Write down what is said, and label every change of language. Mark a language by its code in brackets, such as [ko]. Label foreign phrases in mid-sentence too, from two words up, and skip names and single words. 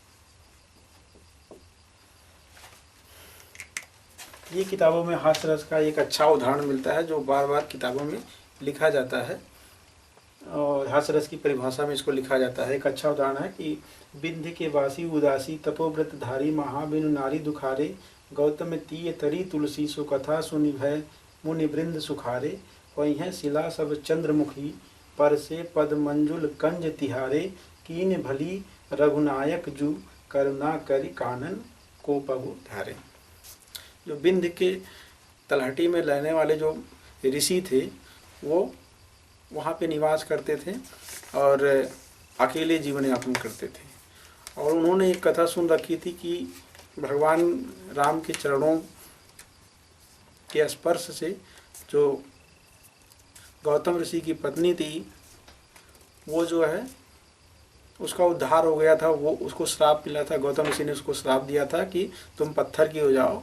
[hi] ये किताबों में हास्य रस का एक अच्छा उदाहरण मिलता है जो बार बार किताबों में लिखा जाता है और हास्य रस की परिभाषा में इसको लिखा जाता है। [bra] एक अच्छा उदाहरण है कि विंध्य के वासी उदासी तपोव्रतधारी, महाबिनु नारी दुखारे, गौतम तीय तरी तुलसी, सुकथा सुनि भय मुनि वृंद सुखारे। वही है शिला सब चंद्रमुखी, पर से पद मंजुल कंज तिहारे, कीन भली रघुनायक जू, करुणा करि कानन को पगु धारे। [hi] जो विंध्य के तलहटी में रहने वाले जो ऋषि थे वो वहाँ पे निवास करते थे और अकेले जीवन यापन करते थे। और उन्होंने एक कथा सुन रखी थी कि भगवान राम के चरणों के स्पर्श से जो गौतम ऋषि की पत्नी थी वो जो है उसका उद्धार हो गया था, वो उसको श्राप मिला था, गौतम ऋषि ने उसको श्राप दिया था कि तुम पत्थर की हो जाओ।